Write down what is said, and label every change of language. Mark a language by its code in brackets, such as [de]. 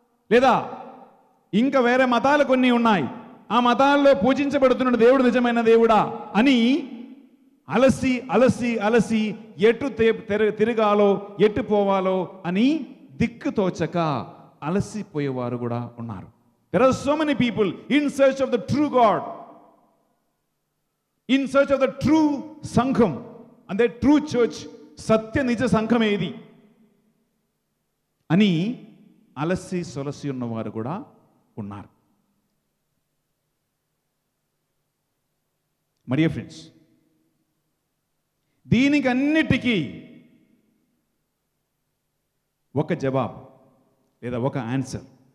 [te] లేదా ఇంకా వేరే మతాలు కొన్ని ఉన్నాయి, ఆ మతాల్లో పూజించబడుతున్న దేవుడు నిజమైన దేవుడా అని అలసి అలసి అలసి ఎటు తిరగాలో ఎటు పోవాలో అని దిక్కుతోచక అలసిపోయేవారు కూడా ఉన్నారు. [en] There are so many people in search of the true God, in search of the true sangham and the true church. [te] సత్య నిజ సంఘం ఏది అని అలసి సొలసి ఉన్నవారు కూడా ఉన్నారు. [en] my dear friends, [te] దీనికి అన్నిటికీ ఒక జవాబు లేదా ఒక ఆన్సర్.